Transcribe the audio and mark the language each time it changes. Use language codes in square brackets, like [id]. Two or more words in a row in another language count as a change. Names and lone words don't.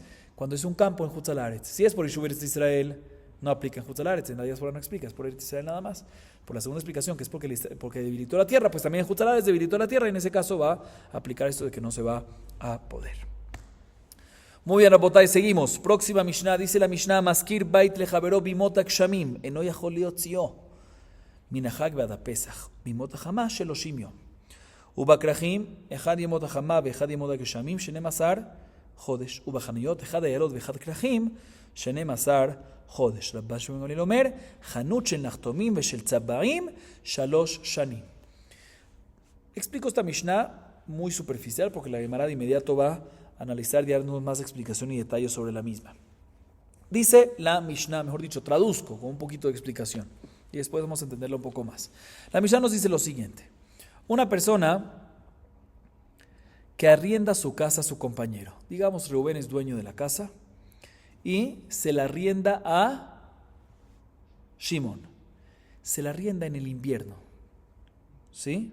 [es] Cuando es un campo en Chutz La'aretz. Si es por Yishuv Eretz Israel, no aplica en Chutz La'aretz. En la diáspora no explica, es por Eretz Israel nada más. Por la segunda explicación, que es porque debilitó la tierra, pues también en Chutz La'aretz debilitó la tierra y en ese caso va a aplicar esto de que no se va a poder. Muy bien, Rabotay, seguimos. Próxima Mishnah, dice la Mishnah, [he] המשכיר בית לחבירו בימות הגשמים אינו יכול להוציאו מן החג ועד הפסח, בימות החמה של 30 יום. ובכרכים, אחד ימות החמה ואחד ימות הגשמים, 12 חודש. ובחנויות, אחד איילות ואחד כרכים, 12 חודש. רבן שמעון גמליאל אומר, חנות של נחתומים ושל צבעים, 3 שנים. [es] Explico esta Mishnah muy superficial porque la Gemara de inmediato va a analizar y darnos más explicación y detalles sobre la misma. Dice la Mishnah, mejor dicho, traduzco con un poquito de explicación y después vamos a entenderlo un poco más. La Mishnah nos dice lo siguiente: una persona que arrienda su casa a su compañero, digamos Reuben es dueño de la casa y se la arrienda a Shimon, se la arrienda en el invierno, ¿sí?